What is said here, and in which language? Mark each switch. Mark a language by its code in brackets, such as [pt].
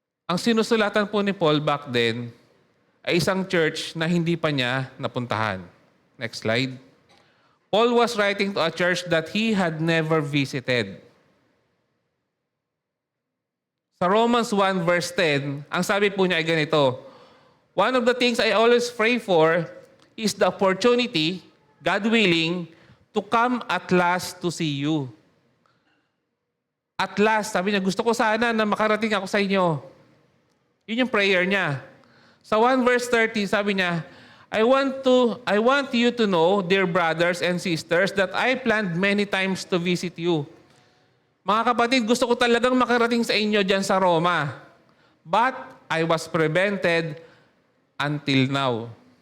[tl] Ang sinusulatan po ni Paul [en] back then [tl] ay isang church na hindi pa niya napuntahan. [en] Next slide. Paul was writing to a church that he had never visited. [tl] Sa Romans 1 verse 10, ang sabi po niya ay ganito, [en] one of the things I always pray for is the opportunity, God willing, to come at last to see you. [tl] At last, sabi niya, gusto ko sana na makarating ako sa inyo. Yun yung prayer niya. Sa 1 verse 30, sabi niya, [en] I want you to know, dear brothers and sisters, that I planned many times to visit you. [tl] Mga kapatid, gusto ko talagang makarating sa inyo dyan sa Roma. [en] But I was prevented until now.